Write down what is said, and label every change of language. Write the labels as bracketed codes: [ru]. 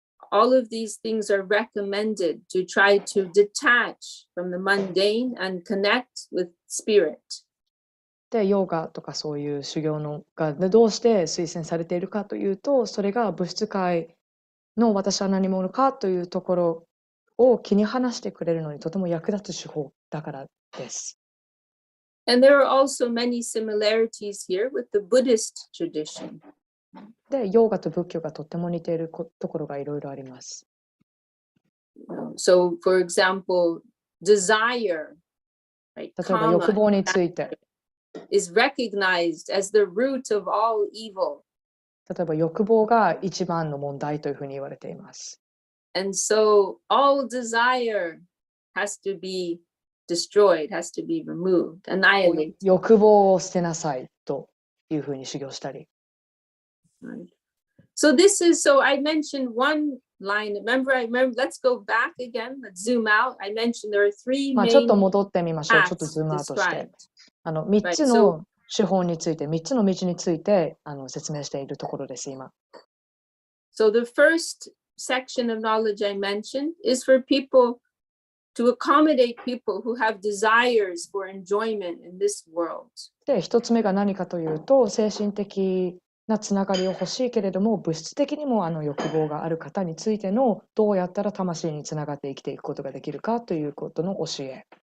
[en] All of these things are recommended to try to detach from the mundane and connect with spirit. [ja] で、ヨガとかそういう修行のがどうして推薦されているかというと、それが物質界の私は何者かというところを気に離してくれるのにとても役立つ手法だからです。 [en] And there are also many similarities here with the Buddhist tradition. [ja] で、ヨガと仏教がとても似ているところがいろいろあります。 [en] So, for example, desire, right? [ja] 例えば欲望について。 [en] is recognized as the root of all evil. [ja] 例えば欲望が一番の問題というふうに言われています。 [en] And so all desire has to be destroyed, has to be removed, annihilated. [ja] 欲望を捨てなさいというふうに修行したり。 [en] Right. So I mentioned one line. Remember, let's go back again. Let's zoom out. I mentioned there are three [ja] ちょっと [en] main [ja] 戻ってみましょう。ちょっと [en] paths [ja] ズームアウトして。 [en] described. [ja] 3つの手法について、3つの道について説明しているところです、今。 [en] So the first section of knowledge I mentioned is for people to accommodate people who have desires for enjoyment in this world. [ja] で、1つ目が何かというと、精神的なつながりを欲しいけれども、物質的にも欲望がある方についてのどうやったら魂につながって生きていくことができるかということの教え。